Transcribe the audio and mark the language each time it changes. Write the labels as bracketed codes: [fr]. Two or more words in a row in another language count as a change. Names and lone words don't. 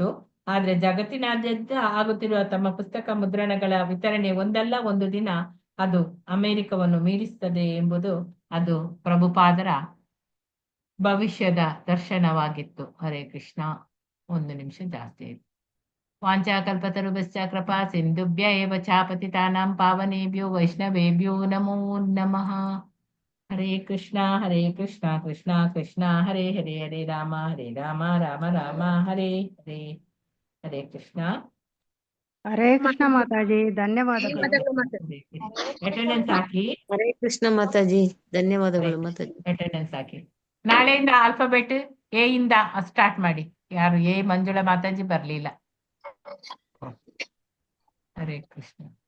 [kn] ಆದ್ರೆ ಜಗತ್ತಿನಾದ್ಯಂತ ಆಗುತ್ತಿರುವ ತಮ್ಮ ಪುಸ್ತಕ ಮುದ್ರಣಗಳ ವಿತರಣೆ ಒಂದಲ್ಲ ಒಂದು ದಿನ ಅದು ಅಮೆರಿಕವನ್ನು ಮೀರಿಸುತ್ತದೆ ಎಂಬುದು ಅದು ಪ್ರಭುಪಾದರ ಭವಿಷ್ಯದ ದರ್ಶನವಾಗಿತ್ತು. [sa] ಹರೇ ಕೃಷ್ಣ. [kn] 1 ನಿಮಿಷ ಜಾಸ್ತಿ ಆಯ್ತು. [sa] ವಾಂಚಾಕಲ್ಪತರುಭ್ಯಶ್ಚ ಕೃಪಾ ಸಿಂಧುಭ್ಯ ಏವ ಚ ಪತಿತಾನಾಂ ಪಾವನೇಭ್ಯೋ ವೈಷ್ಣವೇಭ್ಯೋ ನಮೋ ನಮಃ. ಹರೇ ಕೃಷ್ಣ ಕೃಷ್ಣ ಕೃಷ್ಣ ಹರೇ ಹರೇ, ಹರೇ ರಾಮ ರಾಮ ರಾಮ ಹರೇ ಹರೇ. ಹರೇ ಕೃಷ್ಣ. ಹರೇ ಕೃಷ್ಣ [kn] ಮಾತಾಜಿ, ಧನ್ಯವಾದಗಳು. ಅಟೆಂಡೆನ್ಸ್ ಹಾಕಿ. [sa] ಹರೇ ಕೃಷ್ಣ [kn] ಮಾತಾಜಿ, ಧನ್ಯವಾದಗಳು ಮಾತಾಜಿ. ಅಟೆಂಡೆನ್ಸ್ ಹಾಕಿ. ನಾಳೆಯಿಂದ ಆಲ್ಫಾಬೆಟ್ A ಇಂದ ಸ್ಟಾರ್ಟ್ ಮಾಡಿ. ಯಾರು ಮಂಜುಳಾ ಮಾತಾಜಿ ಬರ್ಲಿಲ್ಲ. [sa] ಹರೇ ಕೃಷ್ಣ.